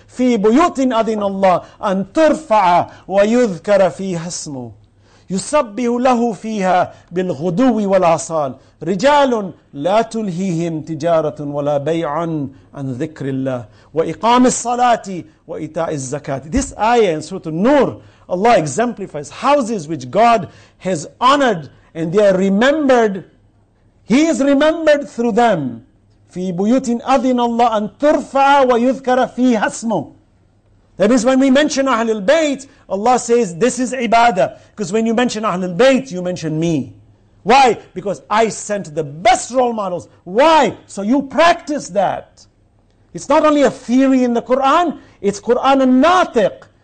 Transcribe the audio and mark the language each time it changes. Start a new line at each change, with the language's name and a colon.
Arabic: فِي بُيُوتٍ أَذِنَ اللَّهِ أَن تُرْفَعَ وَيُذْكَرَ فِيهَا اسْمُهُ يُسَبِّحُ لَهُ فِيهَا بِالْغُدُوِّ وَالْآصَالِ رِجَالٌ لَا تُلْهِيهِمْ تِجَارَةٌ وَلَا بَيْعٌ عَنْ ذِكْرِ اللَّهِ وَإِقَامِ الصَّلَاةِ وَإِيتَاءِ الزَّكَاةِ.
English: This ayah in Surah An-Nur, Allah exemplifies houses which God has honored and they are remembered. He is remembered through them.
Arabic: في بيوت أذن الله أن ترفع ويذكر فيها اسمه.
English: That is, when we mention Ahlul Bayt, Allah says this is ibadah. Because when you mention Ahlul Bayt, you mention me. Why? Because I sent the best role models. Why? So you practice that. It's not only a theory in the Quran, it's Quran al-Natiq.